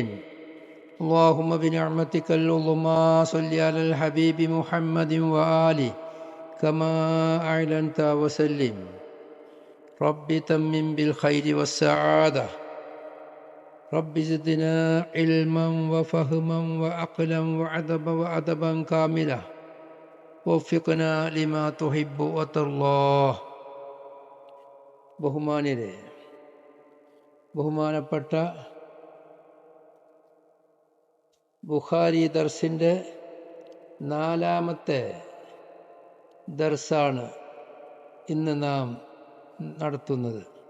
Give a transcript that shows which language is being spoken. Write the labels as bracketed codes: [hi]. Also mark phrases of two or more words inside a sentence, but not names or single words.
[ar] اللهم بنعمتك العظمى صل على الحبيب محمد وآله كما أعلنت وسلم. رب تمم بالخير والسعادة. رب زدنا علما وفهما وعقلا وأدبا كاملا وفقنا لما تحب وترضى. [ml] ബഹുമാനപ്പെട്ട ബുഖാരി ദർസിൻ്റെ 4-ാമത്തെ ദർസാണ് ഇന്ന് നാം നടത്തുന്നത്.